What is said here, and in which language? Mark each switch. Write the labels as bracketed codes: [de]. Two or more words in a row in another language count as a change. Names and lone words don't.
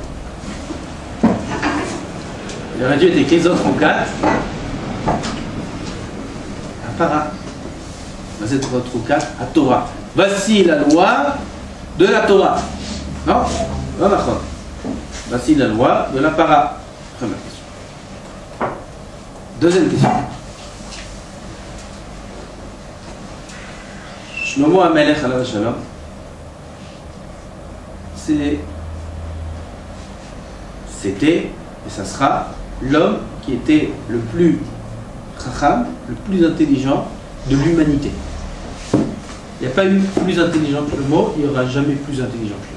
[fr] Il aurait dû être écrit [he] זאת חוקת הפרה. [fr] C'est [he] זאת חוקת התורה. [fr] Voici la loi de la Torah. Non? Non, d'accord. Voici la loi de la para. Première question. Deuxième question. [he] שלמה המלך עליו השלום, [fr] c'était et ça sera l'homme qui était le plus chacham, le plus intelligent de l'humanité. Il n'y a pas eu plus intelligent que le mot, il n'y aura jamais plus intelligent que lui.